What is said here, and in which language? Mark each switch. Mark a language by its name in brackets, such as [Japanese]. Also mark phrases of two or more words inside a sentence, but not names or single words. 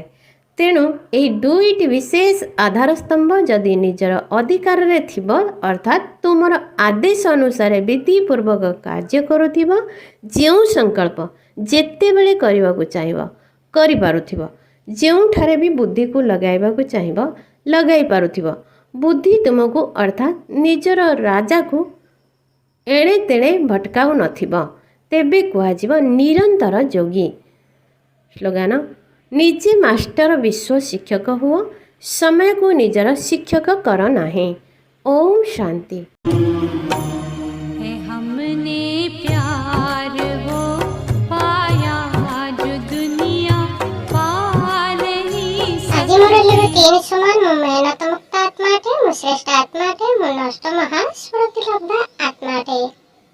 [Odia] ତେଣୁ ଏହି ଦୁଇଟି ବିଶେଷ ଆଧାରସ୍ତମ୍ଭ ଯଦି ନିଜର ଅଧିକାରରେ ଥିବ ଅର୍ଥାତ୍ ତୁମର ଆଦେଶ ଅନୁସାରେ ବିଧିପୂର୍ବକ କାର୍ଯ୍ୟ କରୁଥିବ, ଯେଉଁ ସଂକଳ୍ପ ଯେତେବେଳେ କରିବାକୁ ଚାହିଁବ କରିପାରୁଥିବ, ଯେଉଁଠାରେ ବି ବୁଦ୍ଧିକୁ ଲଗାଇବାକୁ ଚାହିଁବ ଲଗାଇ ପାରୁଥିବ, ବୁଦ୍ଧି ତୁମକୁ ଅର୍ଥାତ୍ ନିଜର ରାଜାକୁ ଏଣେ ତେଣେ ଭଟକାଉ ନଥିବ, ତେବେ କୁହାଯିବ ନିରନ୍ତର ଯୋଗୀ। ସ୍ଲୋଗାନ, ନିଜେ ମାଷ୍ଟର ବିଶ୍ୱ ଶିକ୍ଷକ ହୁଅ, ସମୟକୁ ନିଜର ଶିକ୍ଷକ କର ନାହିଁ। ଓମ୍ ଶାନ୍ତି। [Hindi] है हमने प्यार वो पाया जो दुनिया पा नहीं [Odia] ଆଜି ମୋର ହେଲେ ତିନି ସମାନ ମୁଁ ମେହନତ ମୁକ୍ତ ଆତ୍ମାଟେ, ମୁଁ ଶ୍ରେଷ୍ଠ ଆତ୍ମାଟେ, ମୁଁ ନଷ୍ଟ ମହା ସ୍ମୃତି ଲବ୍ଧ ଆତ୍ମାଟେ।